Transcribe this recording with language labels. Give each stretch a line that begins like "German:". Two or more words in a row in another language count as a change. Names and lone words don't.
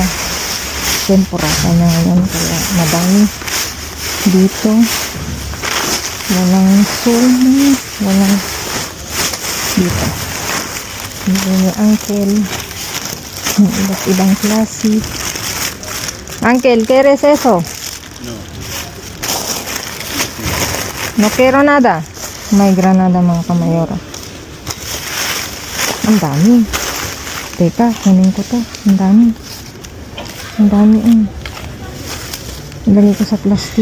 Filipino: Temporada na ngayon kaya madami dito. Walang sulmi, walang dito. Dito ni uncle ng iba't ibang klase. Uncle,
Spanish: ¿quieres eso? No. No quiero nada.
Filipino: May granada mga kamayora. Ang dami. Teka, kunin ko to. Ang dami. Ang dami. Ilagay ko sa plastic.